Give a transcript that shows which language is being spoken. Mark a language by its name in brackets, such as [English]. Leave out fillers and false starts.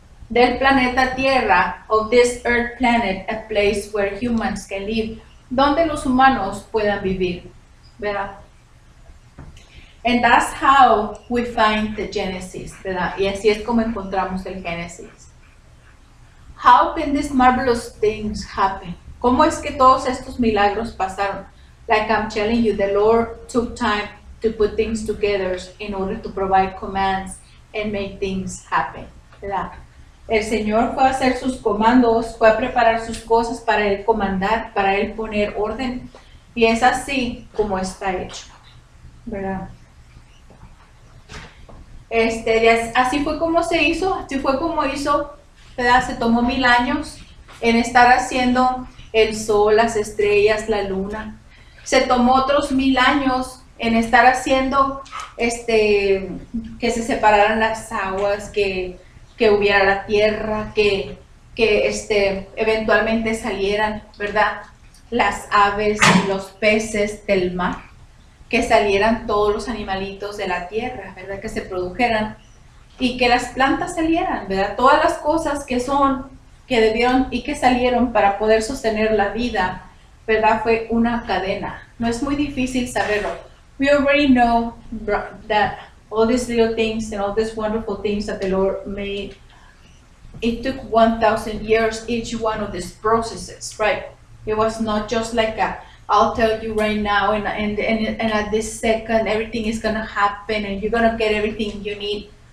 [Spanish] Del planeta Tierra, [English] of this earth planet, a place where humans can live, [Spanish] donde los humanos puedan vivir, ¿verdad? [English] And that's how we find the Genesis, [Spanish] ¿verdad? Y así es como encontramos el Génesis. [English] How can these marvelous things happen? [Spanish] ¿Cómo es que todos estos milagros pasaron? [English] Like I'm telling you, the Lord took time to put things together in order to provide commands and make things happen, [Spanish] ¿verdad? El Señor fue a hacer sus comandos, fue a preparar sus cosas para Él comandar, para Él poner orden. Y es así como está hecho, ¿verdad? Así fue como se hizo, así fue como hizo, ¿verdad? Se tomó 1000 años en estar haciendo el sol, las estrellas, la luna. Se tomó otros 1000 años en estar haciendo que se separaran las aguas, que hubiera la tierra, que eventualmente salieran, ¿verdad? Las aves y los peces del mar, que salieran todos los animalitos de la tierra, ¿verdad? Que se produjeran y que las plantas salieran, ¿verdad? Todas las cosas que debieron y que salieron para poder sostener la vida, ¿verdad? Fue una cadena. No es muy difícil saberlo. [English] We already know that all these little things and all these wonderful things that the Lord made, it took 1,000 years, each one of these processes, right? It was not just like I'll tell you right now and at this second, everything is going to happen and you're going to get everything you need.